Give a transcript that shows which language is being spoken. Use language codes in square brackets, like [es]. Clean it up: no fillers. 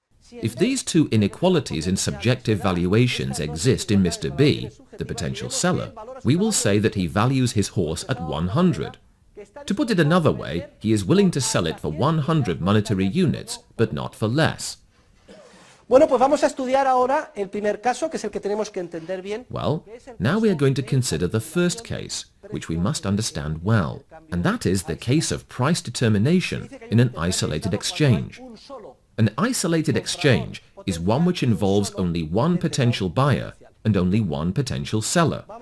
[en] If these two inequalities in subjective valuations exist in Mr. B, the potential seller, we will say that he values his horse at 100. To put it another way, he is willing to sell it for 100 monetary units, but not for less. [es] Bueno, pues vamos a estudiar ahora el primer caso, que es el que tenemos que entender bien. [en] Well, now we are going to consider the first case, which we must understand well, and that is the case of price determination in an isolated exchange. An isolated exchange is one which involves only one potential buyer and only one potential seller.